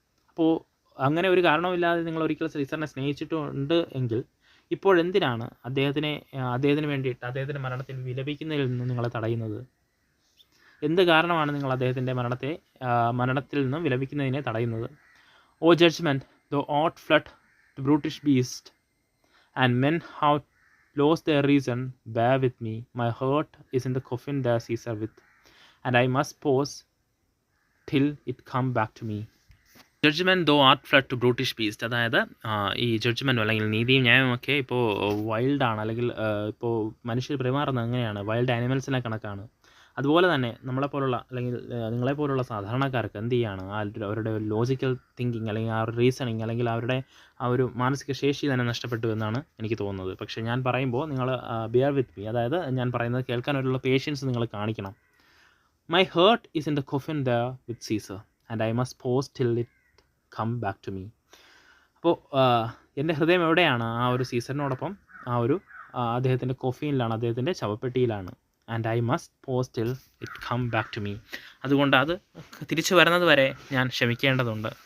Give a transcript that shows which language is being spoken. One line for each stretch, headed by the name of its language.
Malayalam: അപ്പോൾ അങ്ങനെ ഒരു കാരണവുമില്ലാതെ നിങ്ങൾ ഒരിക്കൽ സീസറിനെ സ്നേഹിച്ചിട്ടുണ്ട് എങ്കിൽ ഇപ്പോഴെന്തിനാണ് അദ്ദേഹത്തിന് വേണ്ടിയിട്ട് അദ്ദേഹത്തിൻ്റെ മരണത്തിൽ വിലപിക്കുന്നതിൽ നിന്ന് നിങ്ങളെ തടയുന്നത്? എന്ത് കാരണമാണ് നിങ്ങൾ അദ്ദേഹത്തിൻ്റെ മരണത്തിൽ നിന്ന് വിലപിക്കുന്നതിനെ തടയുന്നത്?
English: O judgement, thou ought fled to brutish beast, and men have lost their reason, bear with me. My heart is in the coffin there Caesar with, and I must pause till it come back to me. Judgement thou art fled to brutish beast.
Malayalam: അതായത് ഈ ജഡ്ജ്മെൻറ്റും അല്ലെങ്കിൽ നീതിയും ന്യായമൊക്കെ ഇപ്പോൾ വൈൽഡാണ്, അല്ലെങ്കിൽ ഇപ്പോൾ മനുഷ്യർ പെരുമാറുന്നത് എങ്ങനെയാണ്? വൈൽഡ് ആനിമൽസിനെ കണക്കാണ്. അതുപോലെ തന്നെ നമ്മളെപ്പോലുള്ള, അല്ലെങ്കിൽ നിങ്ങളെപ്പോലുള്ള സാധാരണക്കാർക്ക് എന്ത് ചെയ്യാണ്? അവരുടെ ലോജിക്കൽ തിങ്കിങ്, അല്ലെങ്കിൽ ആ ഒരു റീസണിങ്, അല്ലെങ്കിൽ അവരുടെ ആ ഒരു മാനസിക ശേഷി തന്നെ നഷ്ടപ്പെട്ടു എന്നാണ് എനിക്ക് തോന്നുന്നത്. പക്ഷേ ഞാൻ പറയുമ്പോൾ നിങ്ങൾ
English: bear with me,
Malayalam: അതായത് ഞാൻ പറയുന്നത് കേൾക്കാനുള്ള പേഷ്യൻസ് നിങ്ങൾ കാണിക്കണം.
English: My heart is in the coffin there with Caesar, and I must pause till it come back to me.
Malayalam: അപ്പോൾ എൻ്റെ ഹൃദയം എവിടെയാണ്? ആ ഒരു സീസറിനോടൊപ്പം അദ്ദേഹത്തിൻ്റെ കൊഫീനിലാണ്, അദ്ദേഹത്തിൻ്റെ ശവപ്പെട്ടിയിലാണ്.
English: And I must pause till it come back to me.
Malayalam: അതുകൊണ്ട് അത് തിരിച്ചു വരുന്നത് വരെ ഞാൻ ക്ഷമിക്കേണ്ടതുണ്ട്.